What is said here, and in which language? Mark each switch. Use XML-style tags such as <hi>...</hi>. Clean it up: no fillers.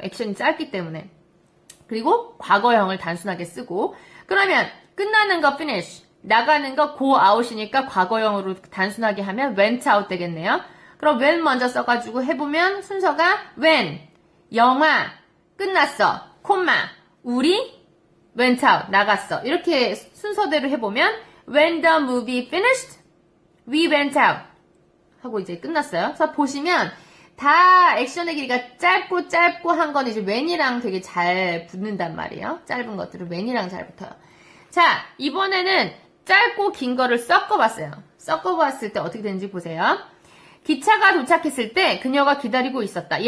<ko>액션이 짧기 때문에. 그리고 과거형을 단순하게 쓰고, 그러면 끝나는 거 finish, 나가는 거 go out이니까 과거형으로 단순하게 하면 went out 되겠네요. 그럼 when 먼저 써가지고 해보면 순서가 when, 영화, 끝났어, 콤마, 우리, went out, 나갔어. 이렇게 순서대로 해보면</ko> <en>when the movie finished, we went out</en> <ko>하고 이제 끝났어요. 그래서 보시면 다 액션의 길이가 짧고 한 건 이제 when이랑 되게 잘 붙는단 말이에요. 짧은 것들은 when이랑 잘 붙어요. 자, 이번에는 짧고 긴 거를 섞어봤어요. 섞어봤을 때 어떻게 되는지 보세요. 기차가 도착했을 때 그녀가 기다리고 있었다.</ko>